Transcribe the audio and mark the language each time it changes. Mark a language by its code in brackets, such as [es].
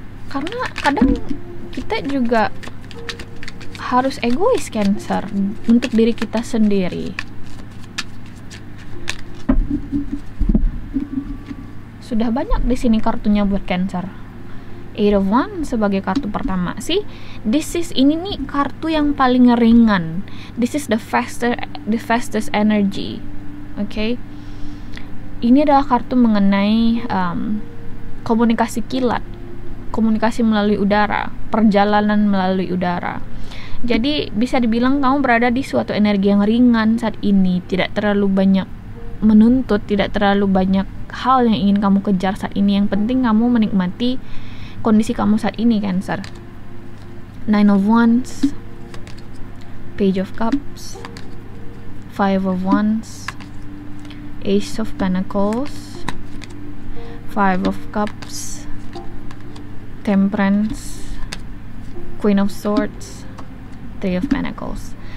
[id] Karena kadang kita juga harus egois, Cancer, untuk diri kita sendiri. Sudah banyak di sini kartunya buat Cancer. Eight of Wands sebagai kartu pertama sih. Ini nih kartu yang paling ringan. [en] This is the fastest energy. Okay? [id] Ini adalah kartu mengenai komunikasi kilat. Komunikasi melalui udara, perjalanan melalui udara. Jadi bisa dibilang kamu berada di suatu energi yang ringan saat ini, tidak terlalu banyak menuntut, tidak terlalu banyak hal yang ingin kamu kejar saat ini. Yang penting kamu menikmati kondisi kamu saat ini, Cancer. [en] Nine of Wands, Page of Cups, Five of Wands, Ace of Pentacles, Five of Cups, Temperance, Queen of Swords, Three of Pentacles.